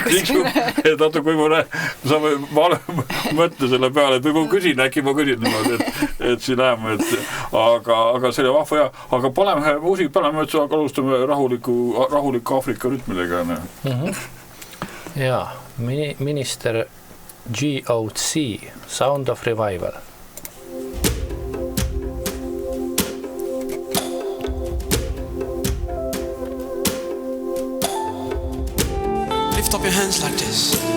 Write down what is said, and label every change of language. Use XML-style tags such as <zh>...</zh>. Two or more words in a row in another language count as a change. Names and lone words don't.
<et>Et natuke võib-olla saame mõtle selle peale, et või ma küsin, äkki ma küsin niimoodi, et siin läheme, aga see oli vahva hea. Aga paneme muusik peale, me alustame rahuliku Afrika rütmidega. Jaa, minister GOC, Sound of Revival.</et> <en>Lift up your hands like this.</en>